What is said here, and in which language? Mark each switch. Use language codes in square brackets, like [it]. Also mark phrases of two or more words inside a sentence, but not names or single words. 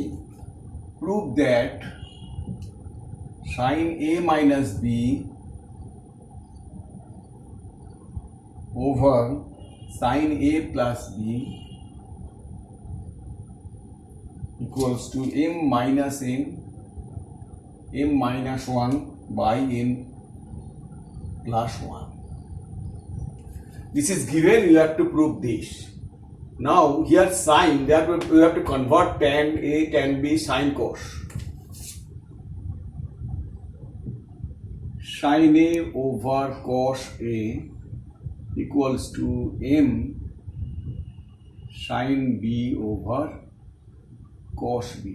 [en] Prove that sin A minus B over sin A plus B equals to M minus 1 by M plus 1. This is given, you have to prove this. Now here sin, we have to convert tan A, tan B, sin cos. Sin A over cos A equals to M sin B over cos B.